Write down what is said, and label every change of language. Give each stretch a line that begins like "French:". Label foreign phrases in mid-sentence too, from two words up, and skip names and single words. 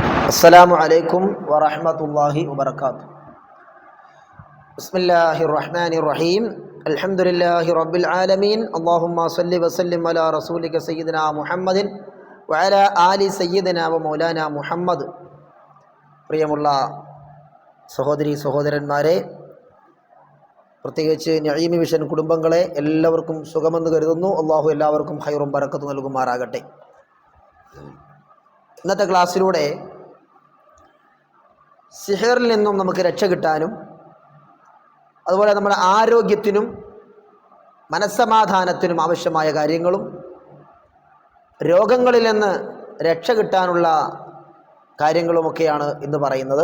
Arabic: السلام عليكم ورحمة الله وبركاته. بسم الله الرحمن الرحيم. الحمد لله رب العالمين. اللهم صل وسلم على رسولك سيدنا محمد وعلى آل سيدنا ومولانا محمد.
Malayalam: പ്രിയമുള്ള സഹോദരി സഹോദരന്മാരെ, പ്രത്യേകിച്ച് നഈമി വിഷൻ കുടുംബങ്ങളെ, എല്ലാവർക്കും സുഖമെന്ന് കരുതുന്നു. അള്ളാഹു എല്ലാവർക്കും ഖൈറും ബറക്കത്തും നൽകുമാറാകട്ടെ. ഇന്നത്തെ ക്ലാസ്സിലൂടെ സിഹറിൽ നിന്നും നമുക്ക് രക്ഷ കിട്ടാനും അതുപോലെ നമ്മുടെ ആരോഗ്യത്തിനും മനസ്സമാധാനത്തിനും ആവശ്യമായ കാര്യങ്ങളും രോഗങ്ങളിൽ നിന്ന് രക്ഷ കിട്ടാനുള്ള കാര്യങ്ങളുമൊക്കെയാണ് ഇന്ന് പറയുന്നത്.